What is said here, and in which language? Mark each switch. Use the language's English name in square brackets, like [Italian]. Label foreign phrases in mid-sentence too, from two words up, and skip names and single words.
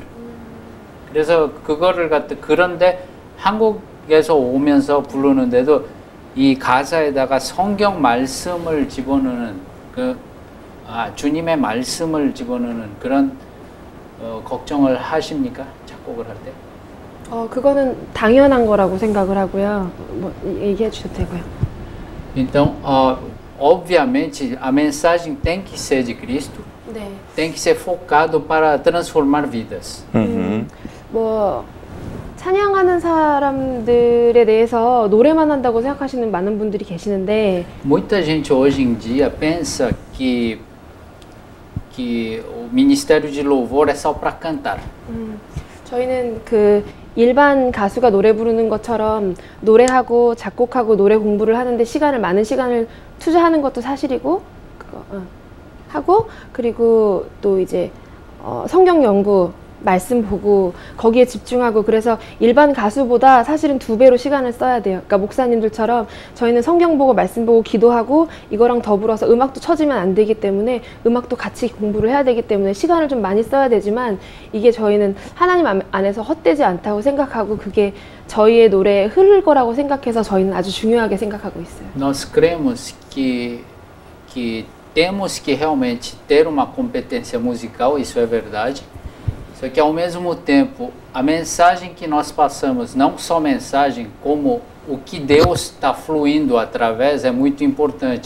[Korean] 그래서 그거를 그런데 한국에서 오면서 부르는데도 이 가사에다가 성경 말씀을 집어넣는 주님의 말씀을 집어넣는 그런 걱정을 하십니까? 작곡을 할 때? 그거는 당연한 거라고 생각을 하고요. 뭐 얘기해 주셔도 되고요. [Portuguese] Então, obviamente, a mensagem tem que ser de Cristo, [Korean] 네. [Portuguese] tem que ser focado para transformar vidas. [Korean] 뭐 찬양하는 사람들에 대해서 노래만 한다고 생각하시는 많은 분들이 계시는데 [Portuguese] Muita gente hoje em dia pensa que o ministério de louvor é só para cantar. [Korean] 저희는 그 일반 가수가 노래 부르는 것처럼 노래하고 작곡하고 노래 공부를 하는데 많은 시간을 투자하는 것도 사실이고 하고 그리고 또 이제 성경 연구 말씀 보고 거기에 집중하고 그래서 일반 가수보다 사실은 2배로 시간을 써야 돼요. 그러니까 목사님들처럼 저희는 성경 보고 말씀 보고 기도하고 이거랑 더불어서 음악도 쳐지면 안 되기 때문에 음악도 같이 공부를 해야 되기 때문에 시간을 좀 많이 써야 되지만 이게 저희는 하나님 안에서 헛되지 않다고 생각하고 그게 저희의 노래에 흐를 거라고 생각해서 저희는 아주 중요하게 생각하고 있어요. [Portuguese] Nós cremos que temos que realmente ter uma competência musical, isso é verdade. Só que ao mesmo tempo, a mensagem que nós passamos, não só mensagem, como o que Deus está fluindo através é muito importante.